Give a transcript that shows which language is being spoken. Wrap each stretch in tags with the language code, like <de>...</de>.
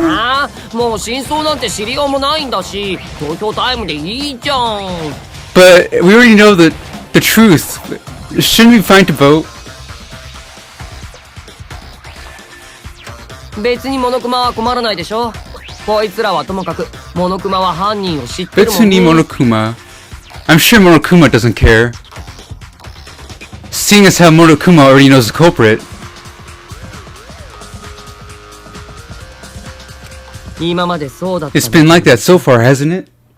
<ja>ああ、もう真相なんて知りようもないんだし、投票タイムでいいじゃん。</ja> <en>But we already know the truth. Shouldn't we be fine to vote?</en> <ja>別にモノクマは困らないでしょ。こいつらはともかくモノクマは犯人を知ってるもんね。 Betsuni Monokuma.</ja> <en>I'm sure Monokuma doesn't care. Seeing as how Monokuma already knows the culprit.</en> <ja>今までそうだった。</ja> <en>It's been like that so far, hasn't it?</en>